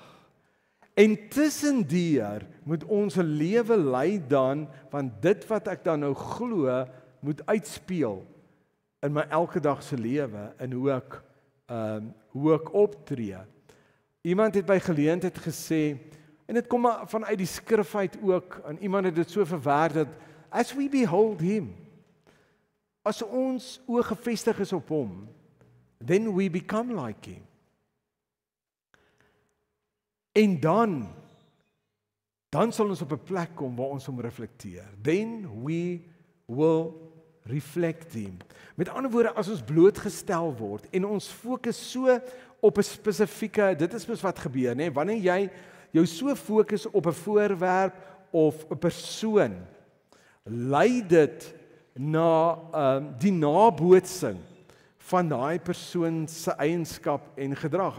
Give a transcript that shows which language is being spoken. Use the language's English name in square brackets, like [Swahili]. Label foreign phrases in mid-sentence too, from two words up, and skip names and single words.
[Afrikaans] En tussendeur moet ons 'n lewe lei dan, want dit wat ek dan nou glo, moet uitspeel in my elke dag se lewe, en hoe ek optree. Iemand het by geleentheid gesê, en dit kom maar vanuit die skrif uit ook, en iemand het dit so verwerk dat, [English] as we behold him, [Afrikaans] as ons oë gefestig is op hom, [English] then we become like him. [Afrikaans] En dan sal ons op 'n plek kom waar ons hom reflekteer. [English] Then we will reflect him. [Afrikaans] Met ander woorde, as ons blootgestel word, en ons fokus so op 'n spesifieke, dit is mos wat gebeur, né? Wanneer jy jou so fokus op 'n voorwerp of 'n persoon, lei dit na die nabootsing van daai persoon se eienskap en gedrag.